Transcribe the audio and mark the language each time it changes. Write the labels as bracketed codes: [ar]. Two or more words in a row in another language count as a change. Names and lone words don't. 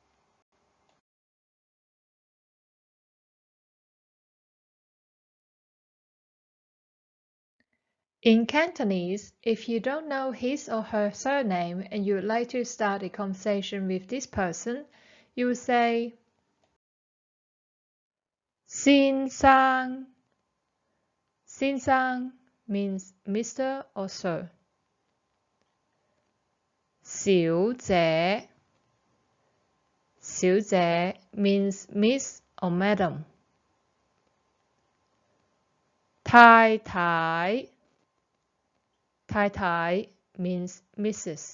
[en] In Cantonese, if you don't know his or her surname and you would like to start a conversation with this person, you will say 先生. 先生 means Mr. or Sir. 小姐. 小姐 means Miss or Madam. 太太. 太太 means Mrs.